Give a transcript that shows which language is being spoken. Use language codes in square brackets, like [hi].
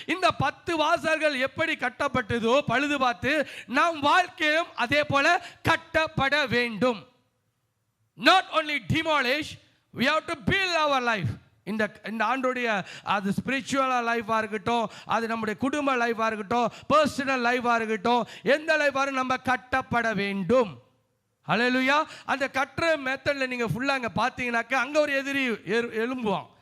[ta] இந்த 10 வாசல்கள் எப்படி கட்டப்பட்டதோ பழுது பார்த்து நம் வாழ்க்கையும் அதே போல கட்டப்பட வேண்டும். [en] Not only demolish, we have to build our life. [ta] இந்த ஆண்டோடைய அது ஸ்பிரிச்சுவலாக லைஃபாக இருக்கட்டும், அது நம்முடைய குடும்ப லைஃபாக இருக்கட்டும், பர்சனல் லைஃபாக இருக்கட்டும், எந்த லைஃபாக நம்ம கட்டப்பட வேண்டும். ஹல்லேலூயா. அந்த கட்டுற மெத்தடில் நீங்கள் ஃபுல்லாக அங்கே பார்த்தீங்கன்னாக்கா அங்கே ஒரு எதிரி எழும்புவான்.